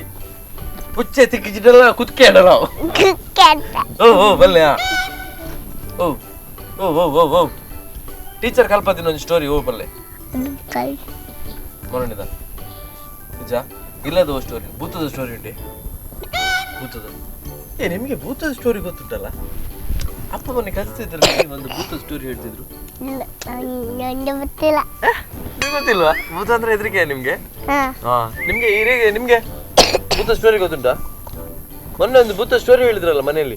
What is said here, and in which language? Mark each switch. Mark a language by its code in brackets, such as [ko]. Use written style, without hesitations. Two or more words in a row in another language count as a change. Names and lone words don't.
[tcy] ಪುಚ್ಚೆ ತಿಕ್ಕಿಚಿಟ್ಟಲ್ಲ ಕುತ್ಕೆ ಉಂಡಲ್ಲ. ಓ ಓ ಬಲ್ಲೆ. ಓ ಓ ಓ ಓ ಓ ಟೀಚರ್ ಕಲ್ಪದಿನ ಒಂದು ಸ್ಟೋರಿ. ಓ ಬಲ್ಲೆ ಮೊರಣಿದ ನಿಜ ಇಲ್ಲದ ಓ ಸ್ಟೋರಿ, ಭೂತದ ಸ್ಟೋರಿ ಉಂಟೆ. [kn] ಭೂತದ ನಿಮಗೆ ಭೂತದ ಸ್ಟೋರಿ ಗೊತ್ತುಂಟಲ್ಲ? ಅಪ್ಪ ಮೊನ್ನೆ ಕಲಿಸ್ತಿದ್ರು, ಒಂದು ಭೂತದ ಸ್ಟೋರಿ ಹೇಳ್ತಿದ್ರು. ಗೊತ್ತಿಲ್ವಾ? ಭೂತ ಅಂದ್ರೆ ಹೆದರಿಕೆ ನಿಮ್ಗೆ? ನಿಮ್ಗೆ ನಿಮ್ಗೆ ಭೂತ ಸ್ಟೋರಿ ಗೊತ್ತುಂಟಾ? ಮೊನ್ನೆ ಒಂದು ಭೂತ ಸ್ಟೋರಿ ಹೇಳಿದ್ರಲ್ಲ ಮನೆಯಲ್ಲಿ.